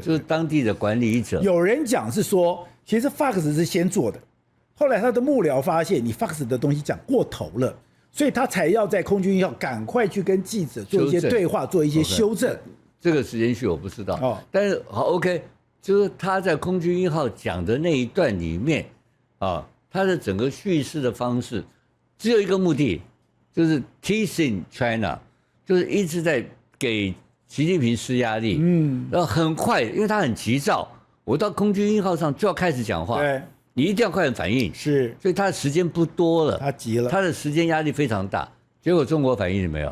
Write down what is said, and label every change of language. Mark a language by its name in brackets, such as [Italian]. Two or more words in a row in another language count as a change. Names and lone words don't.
[Chinese] 就是當地的管理者。有人講是說，其實 Fox 是先做的。後來他的幕僚發現你 Fox 的東西講過頭了，所以他才要在空軍1號趕快去跟記者做一些對話，做一些修正。這個時間序我不知道，但是好 OK，就是他在空軍1號講的那一段裡面他的整個敘事的方式只有一個目的，就是 [English] teasing China， [Chinese] 就是一直在給習近平施壓力。然後很快，因為他很急躁，我到空軍1號上就要開始講話。對。你一定要快點反應，是，所以他的時間不多了，他急了，他的時間壓力非常大。結果中國反應了沒有？